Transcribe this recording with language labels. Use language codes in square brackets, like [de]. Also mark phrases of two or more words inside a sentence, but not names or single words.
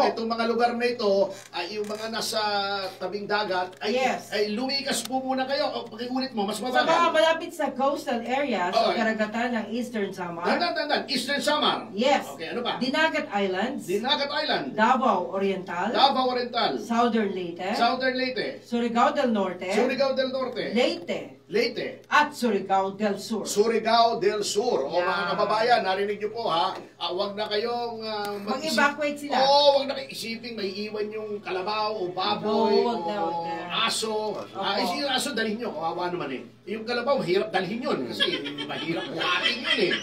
[tl] Kung itong mga lugar na ito, ay yung mga nasa tabing dagat, ay lumikas po muna kayo. O, pakiulit mo, mas mabagal. Sa mga malapit sa [en] coastal areas [tl] o karagatan ng Eastern Samar. Eastern Samar? Yes. Okay, ano pa? Dinagat Islands. Dinagat Island. Davao Oriental. Davao Oriental. Southern Leyte. Southern Leyte. Surigao del Norte. Surigao del Norte. Leyte. At Surigao del Sur. Surigao del Sur. O mga kababayan, narinig niyo po ha, huwag na kayong mag-evacuate sila. Oo, huwag na kayong isipin may iwan yung kalabaw o baboy o aso. Yung aso, dalhin nyo. Kawawa naman eh. Yung kalabaw, mahirap dalhin yun. Kasi mahirap buhatin yun eh.